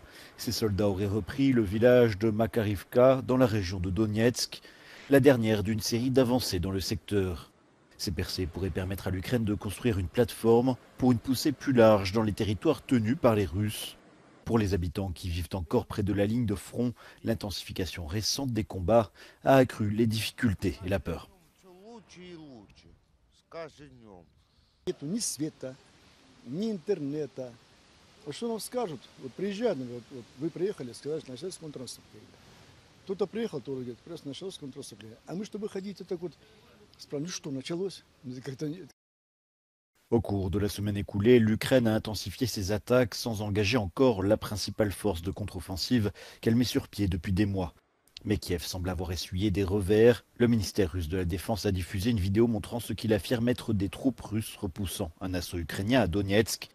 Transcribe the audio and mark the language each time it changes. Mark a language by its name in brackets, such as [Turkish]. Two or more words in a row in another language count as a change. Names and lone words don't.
[French] Ses soldats auraient repris le village de Makarivka dans la région de Donetsk, la dernière d'une série d'avancées dans le secteur. Ces percées pourraient permettre à l'Ukraine de construire une plateforme pour une poussée plus large dans les territoires tenus par les Russes. Pour les habitants qui vivent encore près de la ligne de front, l'intensification récente des combats a accru les difficultés et la peur. [Russian] Нету ни света, ни интернета. Вот что нам скажут? Вот приезжают, вот вы приехали, сказали, что началось контрнаступление. Кто-то приехал, кто говорит, просто началось контрнаступление. А мы, чтобы ходить, так вот, спрашиваем, ну что, началось? Как-то нет. [French] Au cours de la semaine écoulée, l'Ukraine a intensifié ses attaques sans engager encore la principale force de contre-offensive qu'elle met sur pied depuis des mois. Mais Kiev semble avoir essuyé des revers. Le ministère russe de la Défense a diffusé une vidéo montrant ce qu'il affirme être des troupes russes repoussant un assaut ukrainien à Donetsk.